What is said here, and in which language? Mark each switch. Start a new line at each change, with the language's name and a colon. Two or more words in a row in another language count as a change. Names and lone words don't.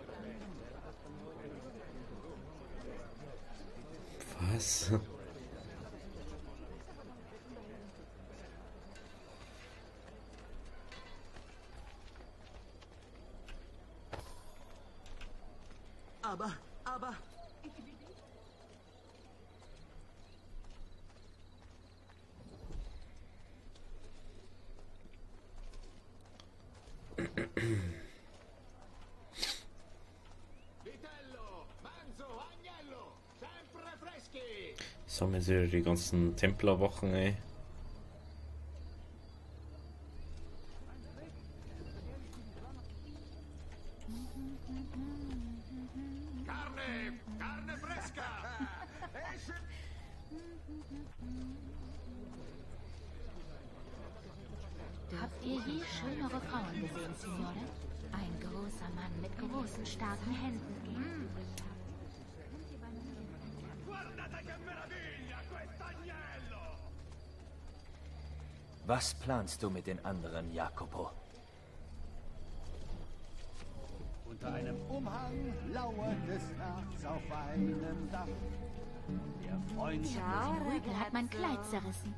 German: Was? Aber...
Italian: Vitello, Manzo, Agnello, sempre freschi!
German: Sammeln sie die ganzen Templerwachen, ey.
Italian: Carne fresca!
German: Habt ihr je schönere Frauen gesehen, Signore? Ein großer Mann mit großen, starken Händen.
Italian: Guardate che meraviglia, quest'agnello!
German: Was planst du mit den anderen, Jacopo? Unter einem Umhang lauert es nachts auf einem Dach. Der Freund Ciao, Rügel hat mein Kleid zerrissen.